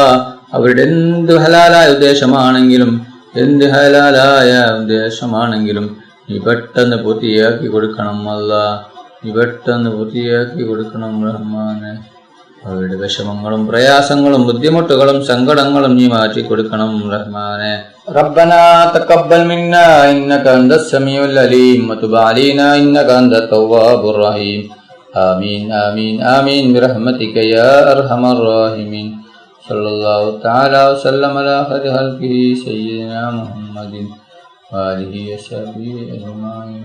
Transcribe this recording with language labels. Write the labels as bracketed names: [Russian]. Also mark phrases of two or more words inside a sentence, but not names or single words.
[Malayalam] അവരുടെ എന്ത് ഹലാലായ ഉദ്ദേശമാണെങ്കിലും നീ പെട്ടെന്ന് പൂർത്തിയാക്കി കൊടുക്കണം അല്ലാ. നീ പെട്ടെന്ന് പൂർത്തിയാക്കി കൊടുക്കണം റഹ്മാനെ. അവരുടെ വിഷമങ്ങളും പ്രയാസങ്ങളും ബുദ്ധിമുട്ടുകളും സങ്കടങ്ങളും നീ മാറ്റി കൊടുക്കണം റഹ്മാനെ. [Arabic] ربنا تقبل منا إنك أنت السميع العليم وتب علينا إنك أنت التواب الرحيم. آمين آمين آمين برحمتك يا أرحم الراحمين. صلى الله تعالى وسلم على خير خلقه سيدنا محمد وآله وصحبه أجمعين.